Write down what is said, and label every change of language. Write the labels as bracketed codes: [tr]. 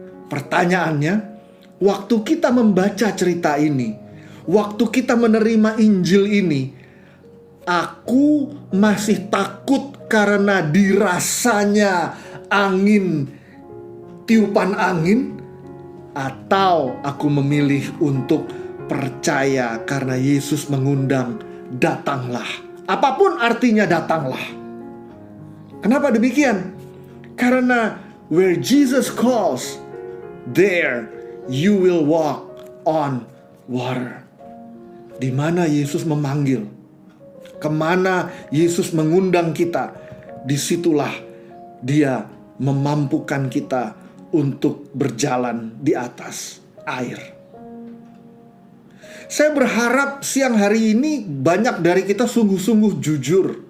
[id] Pertanyaannya, waktu kita membaca cerita ini, waktu kita menerima Injil ini, aku masih takut karena dirasanya angin, tiupan angin, atau aku memilih untuk percaya karena Yesus mengundang, "Datanglah." Apapun artinya datanglah. Kenapa demikian? [en] Karena where Jesus calls, there you will walk on water. [id] Di mana Yesus memanggil, kemana Yesus mengundang kita, disitulah Dia memampukan kita untuk berjalan di atas air. Saya berharap siang hari ini banyak dari kita sungguh-sungguh jujur.